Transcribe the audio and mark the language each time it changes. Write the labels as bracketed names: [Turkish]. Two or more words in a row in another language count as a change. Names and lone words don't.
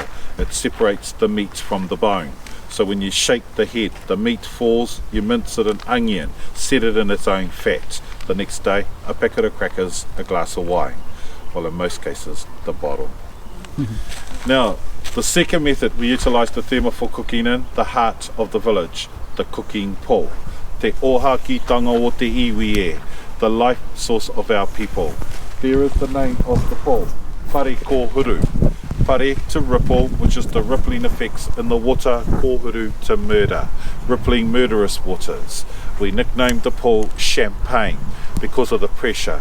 [English] It separates the meat from the bone. So when you shake the head, the meat falls, you mince it in onion, set it in its own fat. The next day, a packet of crackers, a glass of wine. Well, in most cases, the bottle. Now, the second method we utilise the thermal for cooking in, the heart of the village, the cooking pool. [Māori] Te ohakitanga o te iwi e, [English] the life source of our people. There is the name of the pool, Whare ko huru. whare to ripple, which is the rippling effects in the water, kōhuru to murder, rippling murderous waters. We nicknamed the pool Champagne because of the pressure.